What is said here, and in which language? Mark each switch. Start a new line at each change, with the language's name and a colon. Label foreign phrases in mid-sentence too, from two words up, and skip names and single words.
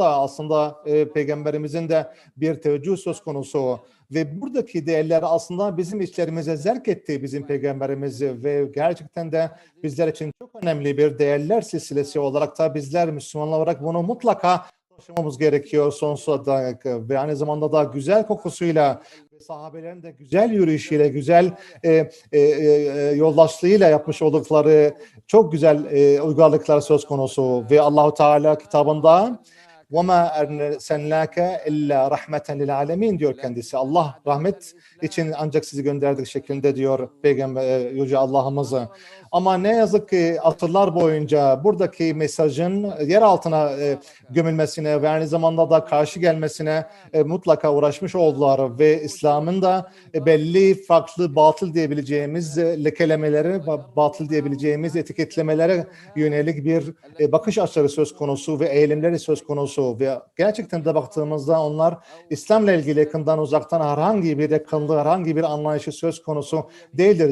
Turkish: da aslında Peygamberimizin de bir teveccüh söz konusu ve buradaki değerler aslında bizim içlerimize zerk etti bizim Peygamberimizi ve gerçekten de bizler için çok önemli bir değerler silsilesi olarak da bizler Müslümanlar olarak bunu mutlaka taşımamız gerekiyor sonsuza dek ve aynı zamanda da güzel kokusuyla sahabelerin de güzel yürüyüşüyle, güzel yoldaşlığıyla yapmış oldukları çok güzel uygarlıklar söz konusu ve Allahu Teala kitabında
Arabic: وَمَا اَرْسَلْنَاكَ اِلَّا رَحْمَةً لِلْعَالَمِينَ
Turkish: diyor kendisi. Allah rahmet için ancak sizi gönderdik şeklinde diyor Peygamber Yüce Allah'ımızı. Ama ne yazık ki asırlar boyunca buradaki mesajın yer altına gömülmesine ve aynı zamanda da karşı gelmesine mutlaka uğraşmış oldular ve İslam'ın da belli farklı batıl diyebileceğimiz lekelemeleri, batıl diyebileceğimiz etiketlemelere yönelik bir bakış açıları söz konusu ve eğilimleri söz konusu ve gerçekten de baktığımızda onlar İslam'la ilgili yakından uzaktan herhangi bir yakınlığı, herhangi bir anlayışı söz konusu değildir.